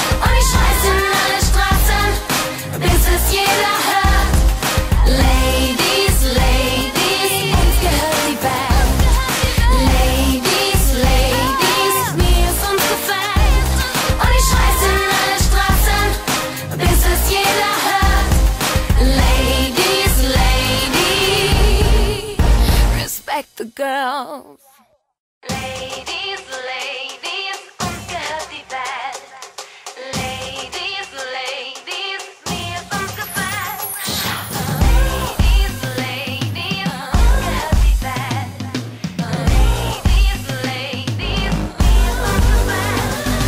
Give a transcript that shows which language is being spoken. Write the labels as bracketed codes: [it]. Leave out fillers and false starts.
[de] Und ich scheiß in alle Straßen, bis es jeder hört. [en] Ladies, Ladies, [de] uns gehört die Welt. [en] Ladies, Ladies, [de] wie es uns gefällt. Und ich scheiß in alle Straßen, bis es jeder hört. [en] Ladies, Ladies, respect the girls. Ladies, Ladies, [de] uns gehört die Welt. [en] Ladies, Ladies, [de] wie es uns gefällt. [en] Ladies, Ladies, [de] uns gehört die Welt. [en] Ladies, Ladies, [de] wie es uns gefällt.